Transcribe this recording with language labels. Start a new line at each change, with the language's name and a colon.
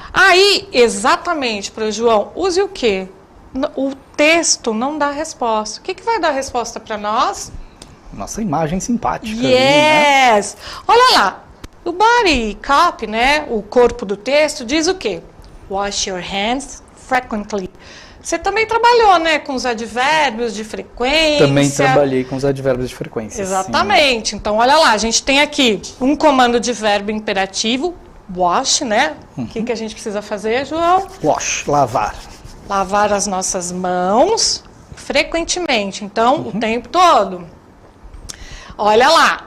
Portuguese: Aí, exatamente, para o João, use o quê? O texto não dá resposta. O que vai dar resposta para nós? Nossa imagem simpática. Ali, né?
English: Yes!
Portuguese: Olha lá, o body copy, né, o corpo do texto, diz o quê?
English: Wash your hands frequently.
Portuguese: Você também trabalhou, né, com os advérbios de frequência. Também trabalhei com os advérbios de frequência. Exatamente. Sim. Então, olha lá, a gente tem aqui um comando de verbo imperativo, wash, né? O que a gente precisa fazer, João? Wash, lavar. Lavar as nossas mãos frequentemente, então, o tempo todo. Olha lá.